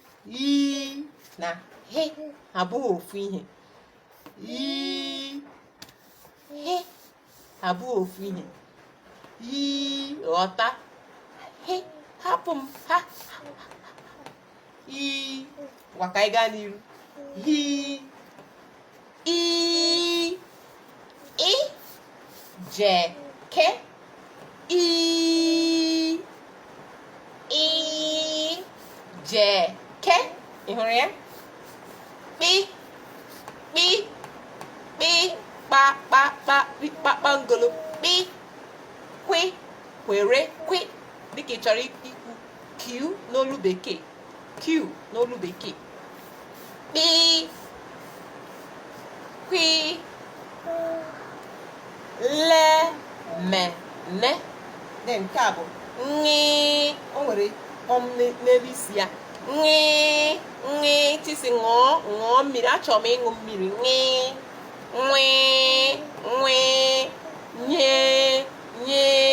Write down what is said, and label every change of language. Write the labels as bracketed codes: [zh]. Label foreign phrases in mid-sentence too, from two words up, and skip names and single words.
[ig] I na he abụghị ofu ihe. I, he abụghị ofu ihe. I, ghọta. He, hapụ m. Ha. I, ngwa ka anyị gaa n'iru. Hi, i, i, je, ke. I, i, je, ke. Ị hụrụ ya? Kpi, kpi, kpi, kpa, kpa, kpa, kpi, kpakpangolo. Kpi, kwi, kwere, kwi. Dịka ị chọrọ ikwu Q n'olu bekee. Q n'olu bekee. Kpi, kwi, le, me, ne. Then nke a bụ nri. O nwere kpọm n'e-, n'elu isi ya. Nri, nri, tisi ṅụọ, ṅụọ mmiri. Achọrọ m ịṅụ mmiri. Nri, nri, nri. Nye, nye.